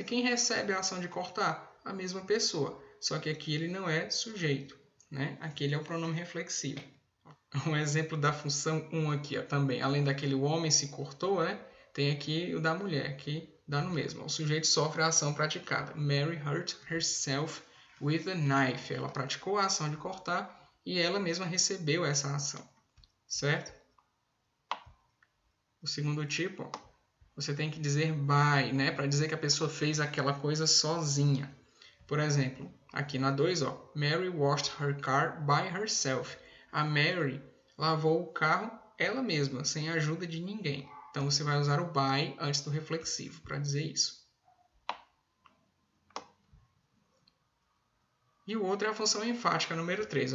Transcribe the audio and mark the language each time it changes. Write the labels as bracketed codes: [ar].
[pt] E quem recebe a ação de cortar? A mesma pessoa. Só que aqui ele não é sujeito, né? Aqui ele é o pronome reflexivo. Um exemplo da função 1 aqui, ó, também. Além daquele o homem se cortou, né? Tem aqui o da mulher, que dá no mesmo. O sujeito sofre a ação praticada. [en] Mary hurt herself with a knife. [pt] Ela praticou a ação de cortar e ela mesma recebeu essa ação, certo? O segundo tipo, você tem que dizer by, né? Para dizer que a pessoa fez aquela coisa sozinha. Por exemplo, aqui na 2, ó, [en] Mary washed her car by herself. [pt] A Mary lavou o carro ela mesma, sem a ajuda de ninguém. Então você vai usar o by antes do reflexivo para dizer isso. E o outro é a função enfática, número 3.